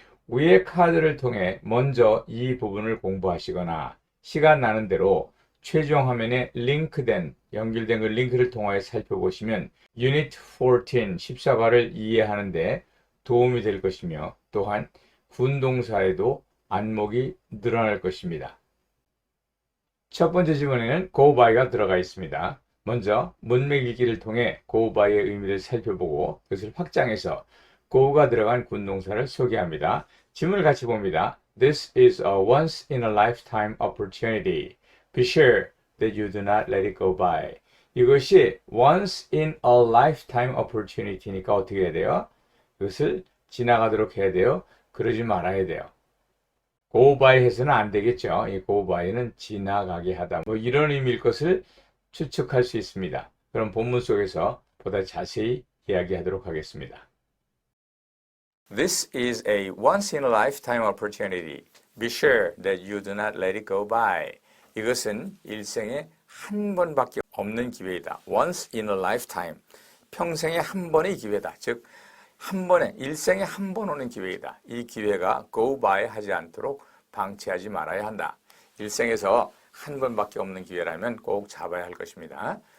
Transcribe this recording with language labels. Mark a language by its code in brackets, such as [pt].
[ko] 위의 카드를 통해 먼저 이 부분을 공부하시거나 시간 나는 대로 최종 화면에 연결된 그 링크를 통하여 살펴보시면 유닛 14, 14과를 이해하는 데 도움이 될 것이며 또한 군동사에도 안목이 늘어날 것입니다. 첫 번째 지문에는 go by가 들어가 있습니다. 먼저 문맥 읽기를 통해 go by의 의미를 살펴보고 그것을 확장해서 go가 들어간 군동사를 소개합니다. 지문을 같이 봅니다. [en] This is a once in a lifetime opportunity. Be sure that you do not let it go by. [ko] 이것이 [en] once in a lifetime opportunity [ko] 니까 어떻게 해야 돼요? 그것을 지나가도록 해야 돼요. 그러지 말아야 돼요. go by 해서는 안 되겠죠. 이 go by는 지나가게 하다. 뭐 이런 의미일 것을 추측할 수 있습니다. 그럼 본문 속에서 보다 자세히 이야기하도록 하겠습니다. [en] This is a once in a lifetime opportunity. Be sure that you do not let it go by. [ko] 이것은 일생에 한 번밖에 없는 기회이다. [en] Once in a lifetime. [ko] 평생에 한 번의 기회다. 즉, 한 번에, 일생에 한 번 오는 기회이다. 이 기회가 go by 하지 않도록 방치하지 말아야 한다. 일생에서 한 번밖에 없는 기회라면 꼭 잡아야 할 것입니다.